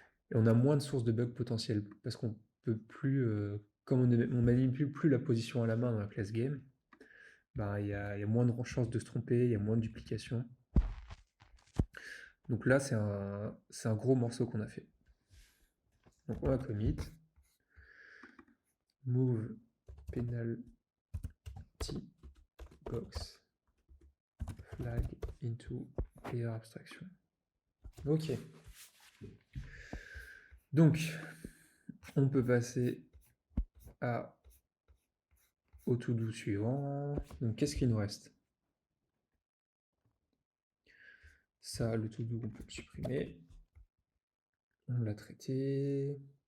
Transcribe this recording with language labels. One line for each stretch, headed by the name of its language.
French: Et on a moins de sources de bugs potentielles. Parce qu'on peut plus, comme on manipule plus la position à la main dans la classe game, ben, il y a moins de chances de se tromper, il y a moins de duplication. Donc là, c'est un gros morceau qu'on a fait. Donc on va commit.
English: Move penalty box flag into player abstraction.
French: Ok. Donc, on peut passer au to-do suivant. Donc, qu'est-ce qu'il nous reste? Ça, le to-do, on peut le supprimer. On l'a traité.